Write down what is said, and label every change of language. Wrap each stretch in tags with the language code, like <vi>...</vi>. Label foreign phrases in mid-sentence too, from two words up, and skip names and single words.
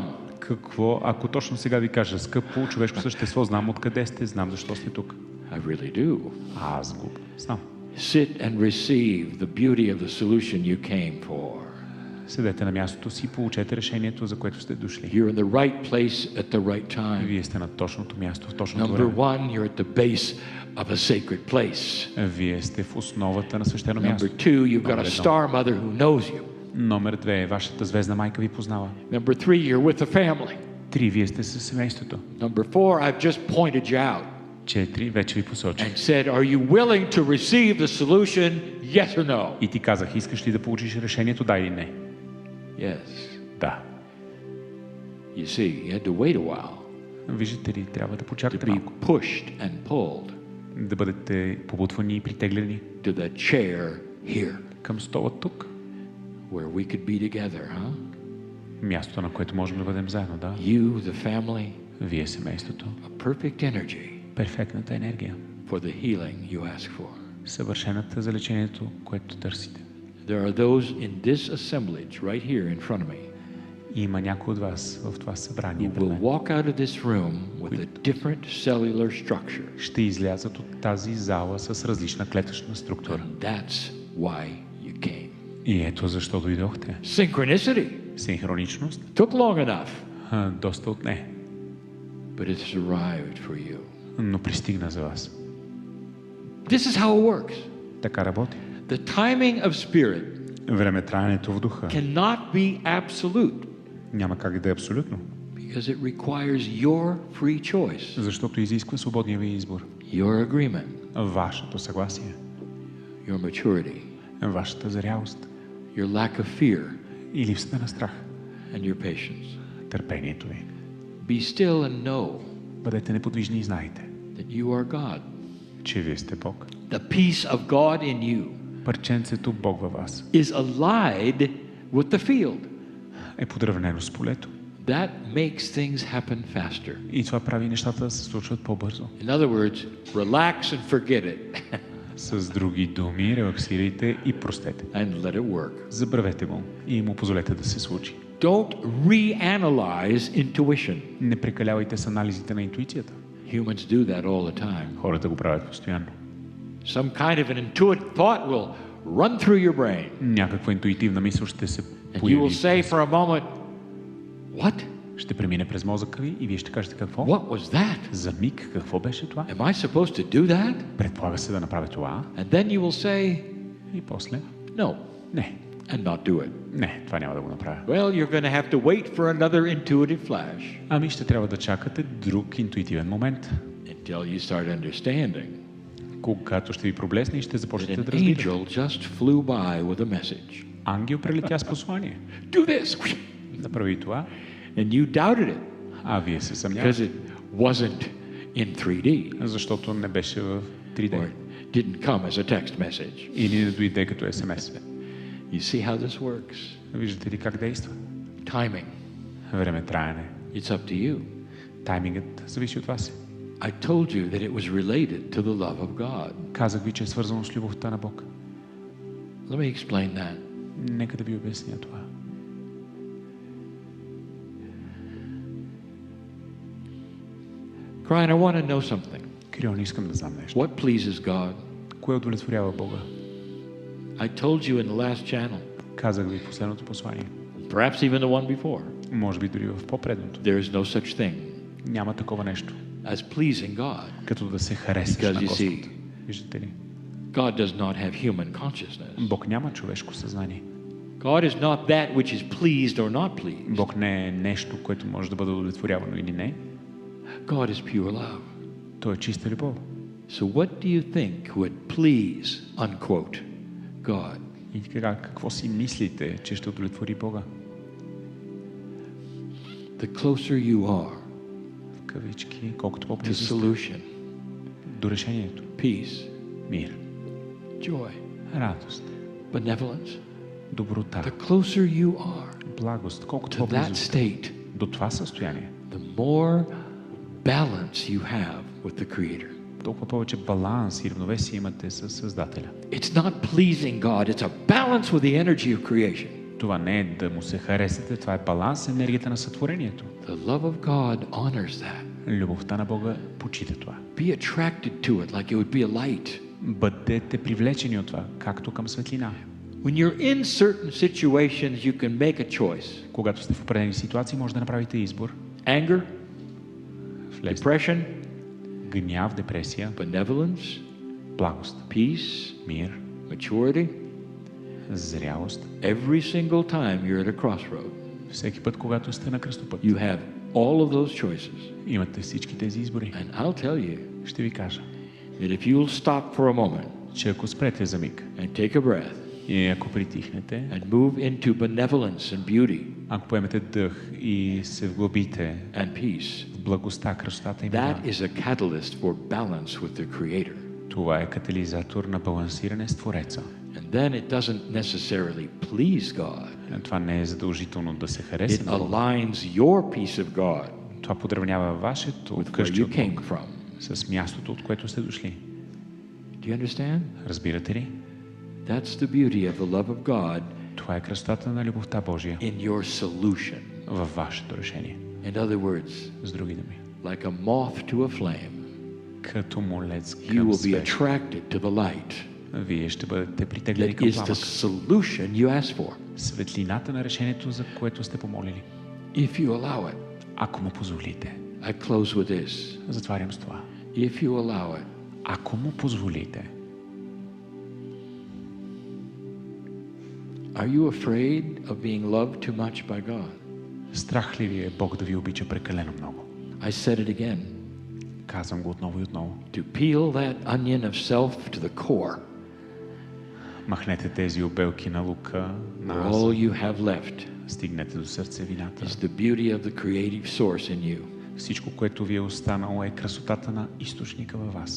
<bg>Какво ако точно сега ви кажа, скъпо човешко същество, знам откъде сте, знам защо сте тук.</bg> <en>I really do.</en> <bg>Аз го знам.</bg> <en>Sit and receive the beauty of the solution you came for.</en> <bg>Седете на мястото си и получете решението, за което сте дошли.</bg> <en>You're in the right place at the right time.</en> <bg>Вие сте на точното място в точното</bg> <en>Number</en> <bg>време.</bg> <en>one, you're at the base of a sacred place.</en> <bg>Вие сте в основата на свещено място.</bg> <en>Number two, you've got a star mother who knows you.</en> <bg>Номер 2. Вашата звездна майка ви познава.</bg> <en>Number three, you're with the family.</en> <bg>3. Вие сте със семейството.</bg> <en>Number four, I've just pointed you out</en> <bg>4. Вече ви посочих.</bg> <en>and said, are you willing to receive the solution, yes or no?</en> <bg>И ти казах, искаш ли да получиш решението, да или не?</bg> <en>Yes.</en> <bg>Да.</bg> <en>You see, you had to wait a while</en> <bg>Виждате ли, трябва да</bg> <en>to</en> <bg>почакате</bg> <en>be</en> <bg>малко.</bg> <en>pushed and pulled</en> <bg>Да бъдете побутвани и притеглени</bg> <en>to the chair here</en> <bg>към стола тук.</bg> <en>where we could be together, huh?</en> <bg>Мястото, на което можем да бъдем заедно, да.</bg> <en>You, the family,</en> <bg>Вие семейството.</bg> <en>a perfect energy</en> <bg>Перфектната енергия.</bg> <en>for the healing you ask for.</en> <bg>Съвършената за лечението, което търсите.</bg> <en>There are those in this assemblage right here in front of me</en> <bg>И има някой от вас в това</bg> <en>who</en> <bg>събрание пред</bg> <en>will</en> <bg>мен.</bg> <en>walk out of this room with a different cellular structure.</en> <bg>Ще излязат от тази зала с различна клетъчна структура.</bg> <en>And that's why you came.</en> <bg>И ето защо дойдохте.</bg> <en>Synchronicity.</en> <bg>Синхроничност</bg> <en>Took long enough,</en> <bg>доста отне,</bg> <en>but it's arrived for you.</en> <bg>но пристигна за вас.</bg> <en>This is how it works.</en> <bg>Така работи.</bg> <en>The timing of spirit</en> <bg>Времетраенето в духа</bg> <en>cannot be absolute</en> <bg>няма как да е абсолютно,</bg> <en>because it requires your free choice,</en> <bg>защото изисква свободния ви избор,</bg> <en>your agreement,</en> <bg>вашето съгласие,</bg> <en>your maturity,</en> <bg>вашата зрялост</bg> <en>your lack of fear,</en> <bg>и липсата на страх,</bg> <en>and your patience.</en> <bg>търпението ви.</bg> <en>Be still and know</en> <bg>Бъдете неподвижни и знайте,</bg> <en>that you are God.</en> <bg>че вие сте Бог.</bg> <en>The peace of God in you</en> <bg>Парченцето Бог във вас</bg> <en>is allied with the field.</en> <bg>е подравнено с полето.</bg> <en>That makes things happen faster.</en> <bg>И това прави нещата да се случват по-бързо.</bg> <en>In other words, relax and forget it</en> <bg>С други думи, релаксирайте и простете.</bg> <en>and let it work.</en> <bg>Забравете го и му позволете да се случи.</bg> <en>Don't reanalyze intuition.</en> <bg>Не прекалявайте с анализите на интуицията.</bg> <en>Humans do that all the time.</en> <bg>Хората го правят постоянно.</bg> <en>Some kind of an intuitive thought will run through your brain.</en> <bg>Някаква интуитивна мисъл ще се</bg> <en>And you</en> <bg>появи.</bg> <en>will say for a moment, what?</en> <bg>Ще премине през мозъка ви и вие ще кажете какво?</bg> <en>What was that?</en> <bg>За миг какво беше това?</bg> <en>Am I supposed to do that?</en> <bg>Предполага се да направя това</bg> <en>And then you will say,</en> <bg>и после</bg> <en>no,</en> <bg>не.</bg> <en>and not do it.</en> <bg>Не, това няма да го направя.</bg> <en>Well, you're going to have to wait for another intuitive flash</en> <bg>Ами ще трябва да чакате друг интуитивен момент,</bg> <en>until you start understanding</en> <bg>когато ще ви проблесне и ще</bg> <en>that</en> <bg>започнете</bg> <en>an</en> <bg>да разбирате.</bg> <en>angel just flew by with a message.</en> <bg>Ангел прелетя с послание.</bg> <en>Do this.</en> <bg>Направи това,</bg> <en>And you doubted it</en> <bg>а вие се</bg> <en>because</en> <bg>съмнявате,</bg> <en>it wasn't in 3D</en> <bg>защото не беше в</bg> <en>or</en> <bg>3D.</bg> <en>it didn't come as a text message.</en> <bg>Или не дойде като СМС.</bg> <en>You see how this works?</en> <bg>Виждате ли как действа?</bg> <en>Timing.</en> <bg>Времетраене.</bg> <en>It's up to you.</en> <bg>Таймингът зависи от вас.</bg> <en>I told you that it was related to the love of God.</en> <bg>Казах ви, че е свързано с любовта на Бог.</bg> <en>Let me explain that.</en> <bg>Нека да ви обясня това.</bg> <en>Brian, I want to know something.</en> <bg>Кирион, искам да знам нещо.</bg> <en>What pleases God?</en> <bg>Кое удовлетворява Бога?</bg> <en>I told you in the last channel,</en> <bg>Казах ви в последното послание.</bg> <en>perhaps even the one before,</en> <bg>Може би дори в по-предното.</bg> <en>there is no such thing</en> <bg>Няма такова нещо,</bg> <en>as pleasing God.</en> <bg>като да се харесаш</bg> <en>Because</en> <bg>на</bg> <en>you</en> <bg>Господ.</bg> <en>see,</en> <bg>Виждате ли?</bg> <en>God does not have human consciousness.</en> <bg>Бог няма човешко съзнание.</bg> <en>God is not that which is pleased or not pleased.</en> <bg>Бог не е нещо, което може да бъде удовлетворявано или не.</bg> <en>God is pure love.</en> <bg>Той е чиста любов.</bg> <en>So what do you think would please, unquote, God?</en> <bg>И така, какво си мислите, че ще удовлетвори Бога?</bg> <en>The closer you are</en> <bg>В кавички, колкото</bg> <en>to</en> <bg>по-близо сте</bg> <en>solution,</en> <bg>до решението.</bg> <en>peace,</en> <bg>Мир,</bg> <en>joy,</en> <bg>радост,</bg> <en>benevolence.</en> <bg>доброта,</bg> <en>The closer you are</en> <bg>благост, колкото</bg> <en>to that</en> <bg>по-близо сте</bg> <en>state,</en> <bg>до това състояние,</bg> <en>the more balance you have with the Creator.</en> <bg>толкова повече баланс и равновесие имате със Създателя.</bg> <en>It's not pleasing God, it's a balance with the energy of creation.</en> <bg>Това не е да му се харесате, това е баланс с енергията на сътворението.</bg> <en>The love of God honors that.</en> <bg>Любовта на Бога почита това.</bg> <en>Be attracted to it like it would be a light.</en> <bg>Бъдете привлечени от това, както към светлина.</bg> <en>When you're in certain situations, you can make a choice.</en> <bg>Когато сте в определени ситуации, може да направите избор.</bg> <en>Anger,</en> <bg>Влезте.</bg> <en>depression,</en> <bg>Гняв, депресия,</bg> <en>benevolence,</en> <bg>благост,</bg> <en>peace,</en> <bg>мир,</bg> <en>maturity.</en> <bg>зрялост.</bg> <en>Every single time you're at a crossroad,</en> <bg>Всеки път, когато сте на кръстопът,</bg> <en>you have all of those choices.</en> <bg>имате всички тези избори.</bg> <en>And I'll tell you</en> <bg>Ще ви кажа,</bg> <en>that if you'll stop for a moment</en> <bg>че ако спрете за миг</bg> <en>and take a breath</en> <bg>и ако притихнете,</bg> <en>and move into benevolence and beauty</en> <bg>ако поемете дъх и се вглъбите</bg> <en>and peace,</en> <bg>в благостта, красотата и</bg> <en>that</en> <bg>мира,</bg> <en>is a catalyst for balance with the Creator.</en> <bg>това е катализатор на балансиране с Твореца.</bg> <en>And then it doesn't necessarily please God.</en> <bg>Това не е задължително да се</bg> <en>It</en> <bg>хареса на Бога.</bg> <en>aligns your peace of God</en> <bg>Това подравнява вашето</bg> <en>with where</en> <bg>къщи</bg> <en>you</en> <bg>от</bg> <en>came</en> <bg>Бог</bg> <en>from.</en> <bg>с мястото, от което сте дошли.</bg> <en>Do you understand?</en> <bg>Разбирате ли?</bg> <en>That's the beauty of the love of God</en> <bg>Това е красотата на любовта Божия</bg> <en>in your solution.</en> <bg>във вашето решение.</bg> <en>In other words,</en> <bg>С други думи,</bg> <en>like a moth to a flame,</en> <bg>като молец</bg> <en>you</en> <bg>към</bg> <en>will be</en> <bg>свеж,</bg> <en>attracted to the light.</en> <bg>вие ще бъдете притеглени</bg> <en>That</en> <bg>към</bg> <en>is the</en> <bg>пламък.</bg> <en>solution you asked for.</en> <bg>Светлината на решението, за което сте помолили.</bg> <en>If you allow it.</en> <bg>Ако му позволите.</bg> <en>I close with this.</en> <bg>Затварям с това.</bg> <en>If you allow it.</en> <bg>Ако му позволите.</bg> <en>Are you afraid of being loved too much by God?</en> <bg>Страх ли ви е Бог да ви обича прекалено много?</bg> <en>I said it again.</en> <bg>Казвам го отново и отново.</bg> <en>To peel that onion of self to the core.</en> <bg>Махнете тези обелки на лука на аз.</bg> <en>All you have left</en> <bg>Стигнете до сърцевината.</bg> <en>is the beauty of the creative source in you.</en> <bg>Всичко, което ви е останало, е красотата на източника във вас.</bg>